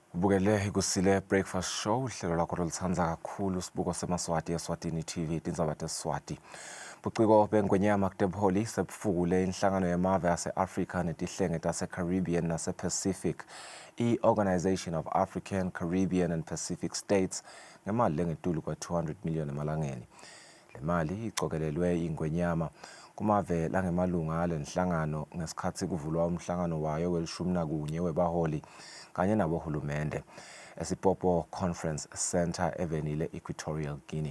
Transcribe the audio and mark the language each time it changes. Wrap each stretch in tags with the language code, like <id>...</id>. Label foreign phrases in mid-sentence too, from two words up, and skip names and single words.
<ss>Ubukele Kusile breakfast show uhlelo lakho lolithandza kakhulu sibuko semaswati Eswatini TV tindzaba teSwati. Buciko bengwenyama kutebholi sebufukule inhlangano yemave yase-Africa netihlenge tase-Caribbean nase-Pacific i-Organization of African, Caribbean and Pacific States ngemali lengetulu kwa-200 million emalangeni. Le mali icokelelwe ingwenyama kumave langemalunga alenhlangano ngesikhathi kuvulwa umhlangano wayo wel-11 webaholi kanye nabohulumende eSipopo Conference Center evenile Equatorial Guinea.</ss>